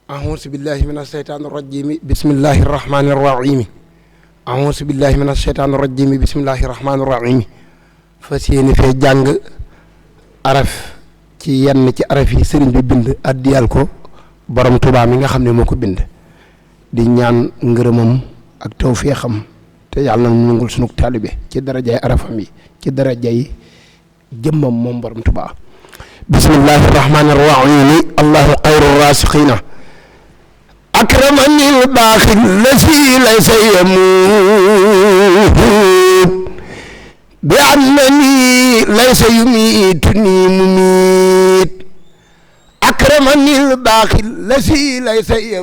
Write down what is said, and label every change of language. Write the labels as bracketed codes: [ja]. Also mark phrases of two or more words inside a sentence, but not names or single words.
[ar] أعوذ بالله من الشيطان الرجيم بسم الله الرحمن الرحيم أعوذ بالله من الشيطان الرجيم بسم الله الرحمن الرحيم [wo] fas yéene fee jàng araf ci yenn ci araf yi sëriñ bi bind addiyal ko borom Tuubaa mi nga xam ne moo ko bind di ñaan ngërëmam ak tawfeexam te yàlla na nangul sunu taalibe ci darajay arafam yi ci darajay jëmmam moom borom Tuubaa [ar] بسم الله الرحمن الرحيم الله خير الرازقين أكرمني الباقي الذي ليس يموت بي أنني ليس يميتني مميت أكرمني الباقي الذي ليس